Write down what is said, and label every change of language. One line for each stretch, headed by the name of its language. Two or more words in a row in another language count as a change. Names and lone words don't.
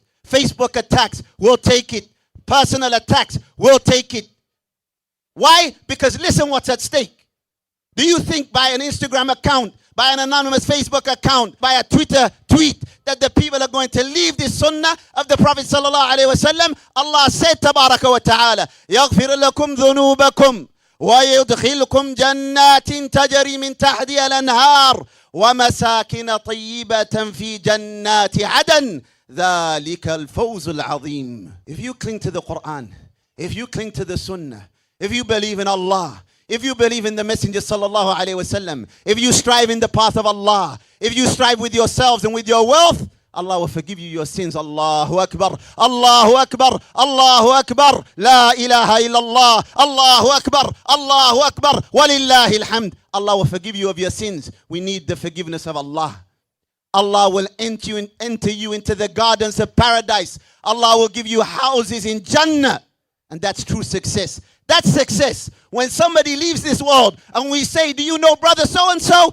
English: Facebook attacks will take it. Personal attacks will take it. Why? Because listen what's at stake. Do you think by an Instagram account, by an anonymous Facebook account, by a Twitter tweet, that the people are going to leave the sunnah of the Prophet
Arabic: صلى الله عليه وسلم?
English: Allah said,
Arabic: تبارك وتعالى, يَغْفِرْ لَكُمْ ذُنُوبَكُمْ وَيُدْخِلْكُمْ جَنَّاتٍ تَجْرِي مِنْ تَحْتِهَا الْأَنْهَارُ وَمَسَاكِنَ طَيِّبَةً فِي جَنَّاتِ عَدْنٍ ذَلِكَ الْفَوْزُ الْعَظِيمُ.
English: If you cling to the Quran, if you cling to the sunnah, if you believe in Allah, if you believe in the Messenger
Arabic: صلى الله عليه وسلم,
English: if you strive in the path of Allah, if you strive with yourselves and with your wealth, Allah will forgive you your sins.
Arabic: الله أكبر، الله أكبر، الله أكبر، لا إله إلا الله، الله أكبر، الله أكبر، ولله الحمد.
English: Allah will forgive you of your sins. We need the forgiveness of Allah. Allah will enter you into the gardens of paradise. Allah will give you houses in Jannah. And that's true success. That's success. When somebody leaves this world and we say, do you know brother so-and-so?